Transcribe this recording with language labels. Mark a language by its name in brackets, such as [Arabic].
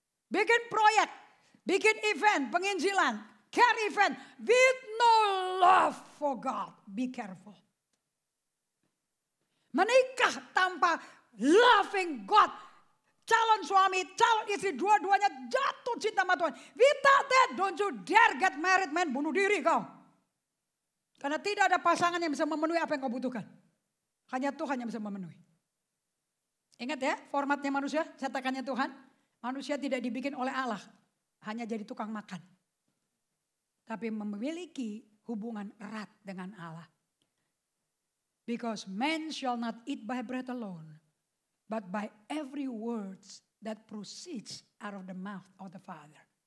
[Indonesian] Bikin proyek, bikin event, penginjilan, [English] care event with no love for God. Be careful. [Indonesian] Menikah tanpa [English] loving God. [Indonesian] Calon suami, calon istri, dua-duanya jatuh cinta sama Tuhan. [English] Without that, don't you dare get married, man. [Indonesian] Bunuh diri kau. Karena tidak ada pasangan yang bisa memenuhi apa yang kau butuhkan. Hanya Tuhan yang bisa memenuhi. Ingat ya, formatnya manusia, cetakannya Tuhan. Manusia tidak dibikin oleh Allah. Hanya jadi tukang makan. Tapi memiliki hubungan erat dengan Allah. [English] Because man shall not eat by bread alone. But by every words that proceeds out of the mouth of the Father.